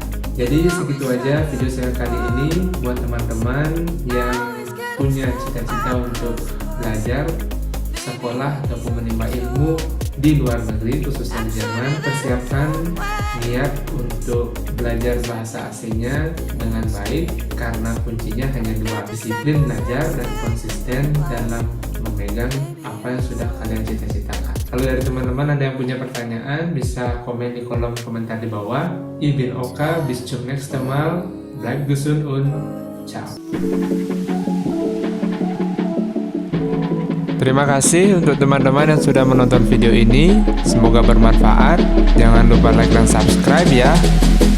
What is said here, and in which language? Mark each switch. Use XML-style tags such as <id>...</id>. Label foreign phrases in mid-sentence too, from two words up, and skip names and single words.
<id>Jadi segitu aja video saya kali ini. Buat teman-teman yang punya cita-cita untuk belajar, sekolah ataupun menimba ilmu di luar negeri, khususnya di Jerman, persiapkan niat untuk belajar bahasa asingnya dengan baik, karena kuncinya hanya dua: disiplin belajar dan konsisten dalam memegang apa yang sudah kalian cita-citakan. Kalau dari teman-teman ada yang punya pertanyaan, bisa komen di kolom komentar di bawah.</id> <de>Ich bin Oka, bis zum nächsten Mal, bleib gesund und ciao.</de> <id>Terima kasih untuk teman-teman yang sudah menonton video ini. Semoga bermanfaat. Jangan lupa like dan subscribe ya.</id>